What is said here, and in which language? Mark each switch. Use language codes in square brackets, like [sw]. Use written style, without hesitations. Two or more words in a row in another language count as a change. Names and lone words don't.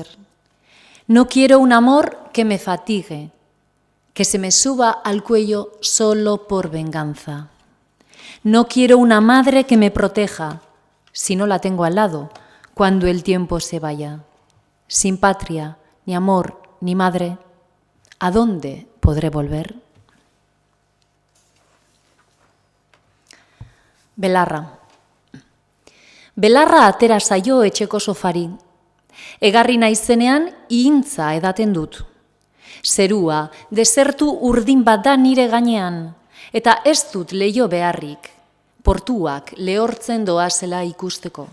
[es] No quiero un amor que me fatigue, que se me suba al cuello solo por venganza. No quiero una madre que me proteja, si no la tengo al lado, cuando el tiempo se vaya. Sin patria, ni amor, ni madre, ¿a dónde podré volver? [eu] Belarra. Belarra atera zaio etxeko sofari. Egarri naizenean ihintza edaten dut. Zerua, desertu urdin bat da nire gainean, eta ez dut leiho beharrik, portuak lehortzen doazela ikusteko.